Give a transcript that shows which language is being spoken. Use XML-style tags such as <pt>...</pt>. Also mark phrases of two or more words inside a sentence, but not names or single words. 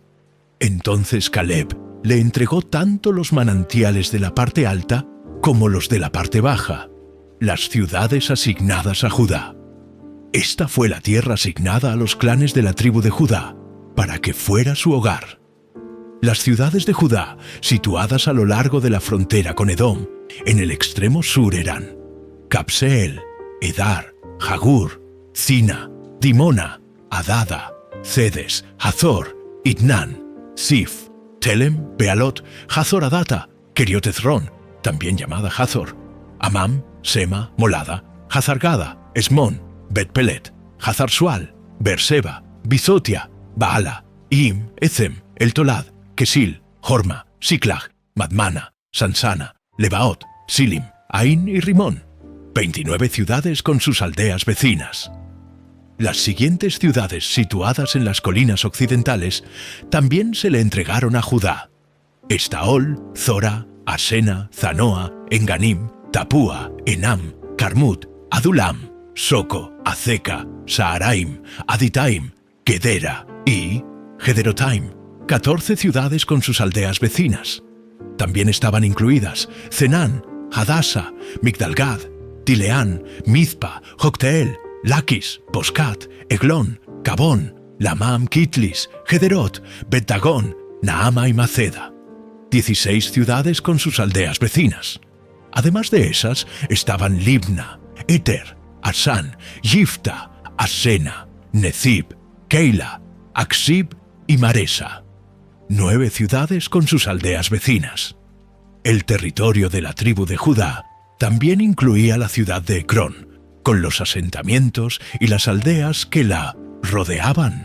<es>Entonces Caleb le entregó tanto los manantiales de la parte alta como los de la parte baja, las ciudades asignadas a Judá. Esta fue la tierra asignada a los clanes de la tribu de Judá, para que fuera su hogar. Las ciudades de Judá, situadas a lo largo de la frontera con Edom, en el extremo sur eran Cabseel, Edar, Jagur, Zina, Dimona, Adada, Cedes, Hazor, Itnan, Sif, Telem, Bealot, Hazor Adata, Keriot Hezrón, también llamada Hazor, Amam, Sema, Molada, Hazargada, Esmón, Bet-Pelet, Hazar-Sual, Berseba, Bizotia, Baala, Im, Ezem, El-Tolad, Kesil, Horma, Siklag, Madmana, Sansana, Lebaot, Silim, Ain y Rimón, 29 ciudades con sus aldeas vecinas. Las siguientes ciudades situadas en las colinas occidentales también se le entregaron a Judá: Estaol, Zora, Asena, Zanoa, Enganim, Tapúa, Enam, Carmut, Adulam, Soco, Azeca, Saaraim, Aditaim, Gedera y Gederotaim, 14 ciudades con sus aldeas vecinas. También estaban incluidas Zenán, Hadasa, Migdalgad, Tileán, Mizpa, Jocteel, Laquis, Boscat, Eglón, Cabón, Lamam, Kitlis, Gederot, Bet-Dagón, Naama y Maceda. 16 ciudades con sus aldeas vecinas. Además de esas estaban Libna, Eter, Asán, Yifta, Asena, Nezib, Keila, Aksib y Maresa. 9 ciudades con sus aldeas vecinas. El territorio de la tribu de Judá también incluía la ciudad de Ecrón, con los asentamientos y las aldeas que la rodeaban.</es>